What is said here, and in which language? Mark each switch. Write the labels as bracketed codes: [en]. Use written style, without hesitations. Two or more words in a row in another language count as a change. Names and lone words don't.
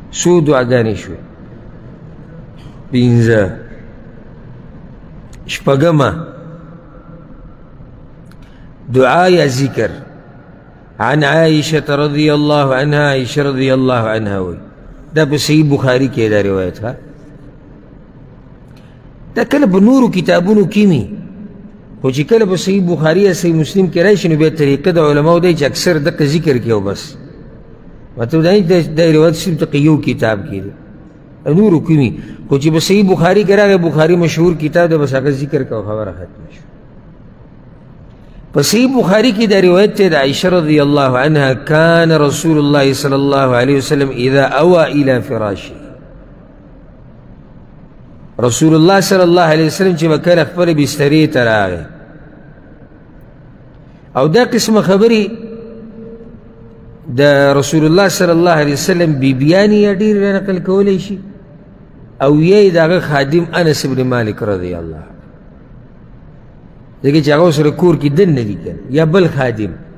[ps] څو دعاګانې شوې؟ پنځه. شپږمه دعا یا ذکر. [ar] عن عائشة رضي الله عنها، [ps] عائشة [ar] رضي الله عنها [ps] وي دا په صحیح بخاري کې دا روایت ها. دا کله په نورو کتابونو کې وي، خو چې کله په صحیح بخاري یا صحیح مسلم کې راشي نو بیا طریقه د علماو دی چې اکثر دغه ذکر کوي او بس. مطلب دا نه دا روایت صرف دغه یو کتاب کې دی، نورو کې وي، خو چې په صحیح بخاري کې راغی، بخاري مشهور کتاب دی، بس هغه ذکر کوه خبره ختمه شوه. په صحیح بخاري کې دا روایت دی د عائشة [ar] رضی الله عنها کان رسول الله صلی الله علیه وسلم اذا اوى الى فراشه. [ps] رسول الله [ar] صلی الله علیه وسلم [ps] چې به کله خپل بسترې ته راغی، او دا قسمه خبرې د رسول الله [ar] صلی الله علیه وسلم [ps] بیبیانې یا ډېر نقل کولی شي، او یا یې د هغه خادم انس بن مالک [ar] رضی الله عنه، [ps] ځکه چې هغه سره کور کې دننه دي که یا بل خادم.